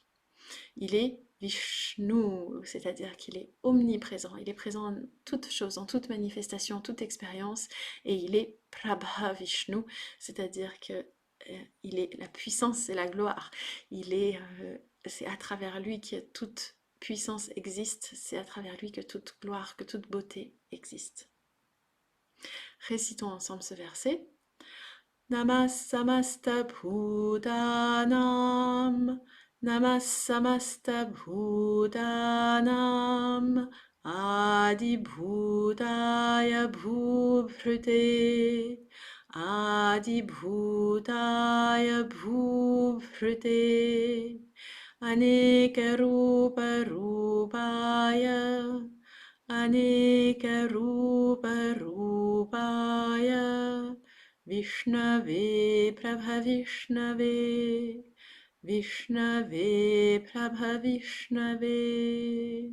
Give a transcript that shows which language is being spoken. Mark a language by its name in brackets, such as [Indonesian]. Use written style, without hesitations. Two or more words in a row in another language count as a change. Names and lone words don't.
[French] Il est Vishnu, c'est-à-dire qu'il est omniprésent, il est présent en toute chose, en toute manifestation, en toute expérience, et il est Prabha Vishnu, c'est-à-dire que il est la puissance et la gloire. C'est à travers lui que toute puissance existe, c'est à travers lui que toute gloire, que toute beauté existe. Récitons ensemble ce verset. [Sanskrit] Namas samasta bhutanam, namas samasta bhutanam, adibhutaya bhubrute, adibhutaya bhubrute, aneka rupa rupaya, aneka rupa rupaya, Vishnave Prabhavishnave, Vishnave Prabhavishnave.